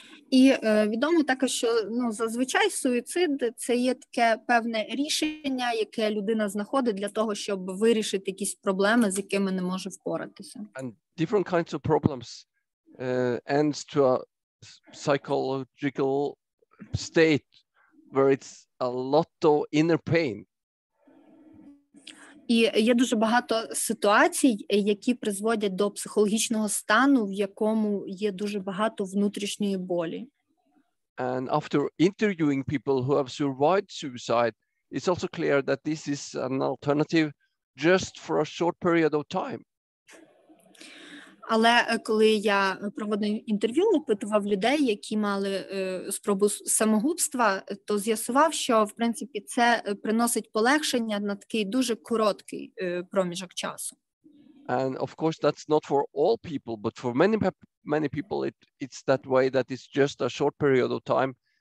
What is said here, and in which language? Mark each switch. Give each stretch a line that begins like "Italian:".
Ukrainian: І відомо також, що зазвичай суїцид – це є таке певне рішення, яке людина знаходить для того, щоб вирішити якісь проблеми, з якими не може впоратися.
English: And different kinds of problems ends to a psychological state where it's a lot of inner pain.
Ukrainian: І є дуже багато ситуацій, які призводять до психологічного стану, в якому є дуже багато внутрішньої болі.
English: And after interviewing people who have survived suicide, it's also clear that this is an alternative just for a short period of time.
Ukrainian: Але коли я проводив інтерв'ю, опитував людей, які мали спробу самогубства, то з'ясував, що, в принципі, це приносить полегшення на такий дуже короткий проміжок часу.
English: And of course, that's not for all people, but for many people, it's that way, that it's just a short period of time.